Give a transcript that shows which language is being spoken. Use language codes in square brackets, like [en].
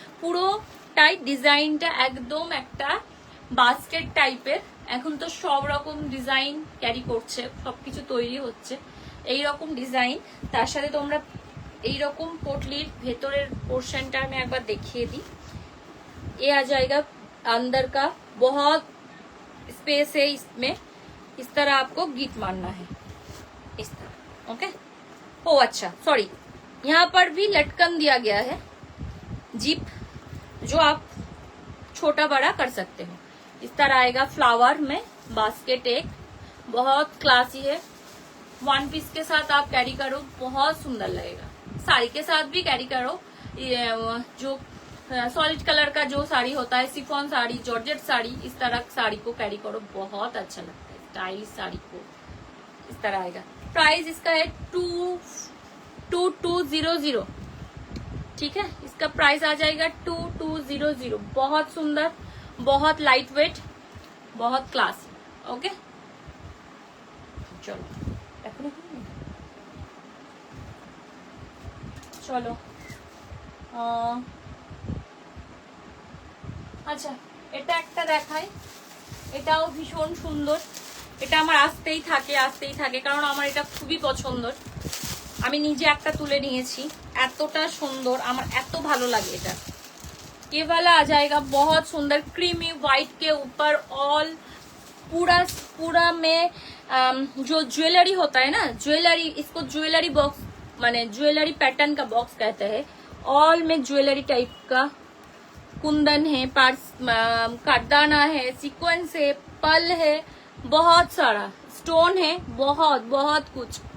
[bn] পুরোটাই ডিজাইনটা একদম একটা বাস্কেট টাইপের। এখন তো সব রকম ডিজাইন ক্যারি করছে, সবকিছু তৈরি হচ্ছে এই রকম ডিজাইন। তার সাথে তোমরা এইরকম पोटलीर ভেতরের পোর্শনটা আমি একবার দেখিয়ে দিই। [hi] ये आ जाएगा अंदर का, बहुत स्पेस है इसमें। इस तरह आपको गीट मारना है, इस तरह। ओके, ओ अच्छा सॉरी, यहाँ पर भी लटकन दिया गया है, जिप, जो आप छोटा बड़ा कर सकते हो। इस तरह आएगा फ्लावर में बास्केट, एक बहुत क्लासी है। वन पीस के साथ आप कैरी करो, बहुत सुंदर लगेगा। साड़ी के साथ भी कैरी करो, जो सॉलिड कलर का जो साड़ी होता है, सिफॉन साड़ी, जॉर्जेट साड़ी, इस तरह साड़ी को कैरी करो, बहुत अच्छा लगता है। स्टाइलिश साड़ी को इस तरह आएगा। प्राइस इसका है 2200, ठीक है। इसका प्राइस आ जाएगा 2200। बहुत सुंदर, बहुत लाइट वेट, बहुत क्लास। ओके, चलो [bn] চলো আচ্ছা এটা একটা দেখাই, এটাও ভীষণ সুন্দর। এটা আমার আসতেই থাকে কারণ আমার এটা খুবই পছন্দের। আমি নিজে একটা তুলে নিয়েছি, এতটা সুন্দর, আমার এত ভালো লাগে এটা। [hi] ये वाला आ जाएगा बहुत सुंदर, क्रीमी व्हाइट के ऊपर ऑल पूरा में जो ज्वेलरी होता है ना, ज्वेलरी, इसको ज्वेलरी बॉक्स माने ज्वेलरी पैटर्न का बॉक्स कहते हैं। ऑल में ज्वेलरी टाइप का कुंदन है, पार्स कारदाना है, सीक्वेंस है, पल है, बहुत सारा स्टोन है, बहुत कुछ।